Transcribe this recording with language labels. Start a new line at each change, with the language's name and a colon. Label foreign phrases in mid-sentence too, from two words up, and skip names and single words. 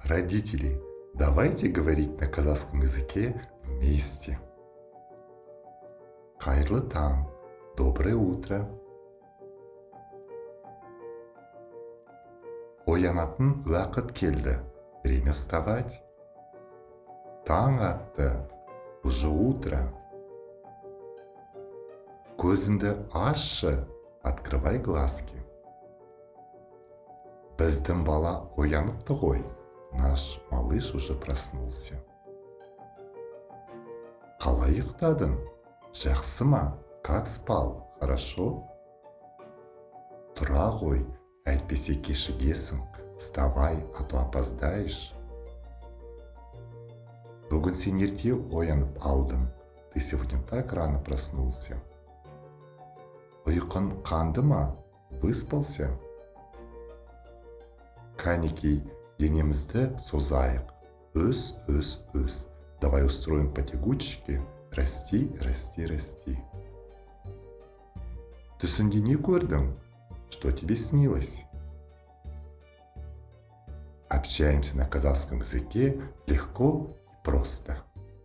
Russian: Родители, давайте говорить на казахском языке вместе.
Kazakh: Қайырлы таң,
Russian: доброе утро.
Kazakh: Оянатын уақыт келді,
Russian: время вставать.
Kazakh: Таң атты,
Russian: уже утро.
Kazakh: Көзіңді ашшы,
Russian: открывай глазки.
Kazakh: Біздің бала ояныпты ғой,
Russian: наш малыш уже проснулся.
Kazakh: Қалай ұйықтадың? Жақсы ма?
Russian: Как спал? Хорошо?
Kazakh: Тұра ғой, әйтпесе кешігесің.
Russian: Вставай, а то опоздаешь.
Kazakh: Бүгін сен ерте оянып алдың.
Russian: Ты сегодня так рано проснулся.
Kazakh: Ұйқың қанды ма? Выспался? Кәнекей, денемізді созайық. Өс.
Russian: Давай устроим потягучки. Расти, расти, расти.
Kazakh: Түсінде не көрдің?
Russian: Что тебе снилось? Общаемся на казахском языке легко и просто.